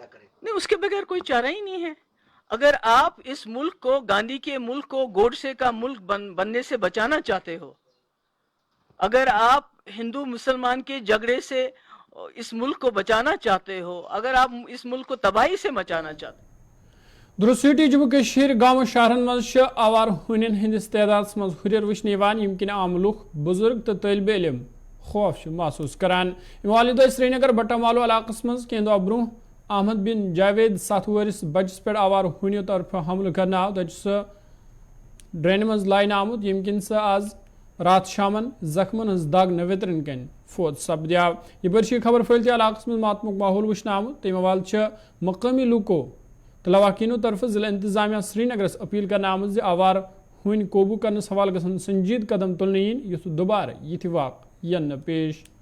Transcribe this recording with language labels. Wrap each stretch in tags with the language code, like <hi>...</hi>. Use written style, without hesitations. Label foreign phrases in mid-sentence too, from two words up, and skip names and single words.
<hi>नहीं, उसके बगैर कोई चारा ही नहीं है। अगर आप इस मुल्क को, गांधी के मुल्क को गोडसे का मुल्क बनने से बचाना चाहते हो, अगर आप हिंदू मुसलमान के झगड़े से इस मुल्क को बचाना चाहते हो, अगर आप इस मुल्क को तबाही से मचाना चाहते हो,</hi> <ks>درسٹی جموں کشیر گام شہرن مز آوار ہونین ہندس تعداد مز ہریر وچھنے یمکن عام لوک بزرگ تو طالب علم خوف محسوس کران والدہ سری نگر بٹامالو علاقہ مز کینٛہہ دۄہ برونٛہہ احمد بن جاوید 7 وُہرس بچس پہ آوار ہونیو طرف حملہ کرنے آو تتہ سہ ڈرینہ مز لائنہ آمت یمکن سہ آز رات شامن زخمن ہز دگ نویترن کن فوت سپدیو یہ برشی خبر پھیلتے علاقہ مز ماتمک ماحول وچھنے آمت تمہ حوالہ مقامی لوکو تو لواحقینو طرف ضلع انتظامیہ سری نگرس اپیل کرنے آمت زِ آوار ہون قوبو کرنس حوالہ گژھن سنجید قدم تلنہ ین یُتھ دوبارہ یِتھ واقع ین پیش</ks>